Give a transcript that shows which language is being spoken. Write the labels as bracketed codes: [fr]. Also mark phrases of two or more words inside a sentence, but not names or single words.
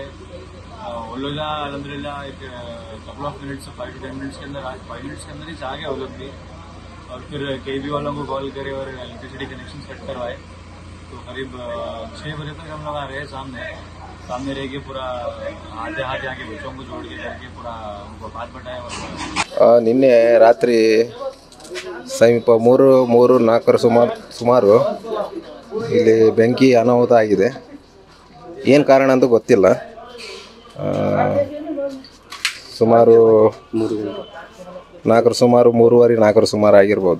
[hi] वो लोग अलहमदिल्ला एक [en] couple of minutes [hi] 5 to 10 मिनट्स के अंदर 5 मिनट्स के अंदर ही आ गए वो लोग भी। और फिर केबी वालों को कॉल करे और [en] electricity connection [hi] सेट करवाए। तो करीब 6 बजे तक हम लोग आ रहे सामने रह के पूरा आते आके बच्चों को जोड़ के करके पूरा उनको बात बताया। [kn] ನಿನ್ನೆ ರಾತ್ರಿ ಸಮೀಪ 3-4 ಸುಮಾರು ಇಲ್ಲಿ ಬೆಂಕಿ ಅನಾಹುತ ಆಗಿದೆ. ಏನು ಕಾರಣ ಅಂತ ಗೊತ್ತಿಲ್ಲ. ಸುಮಾರು 3:30-4 ಸುಮಾರು ಆಗಿರ್ಬೋದು.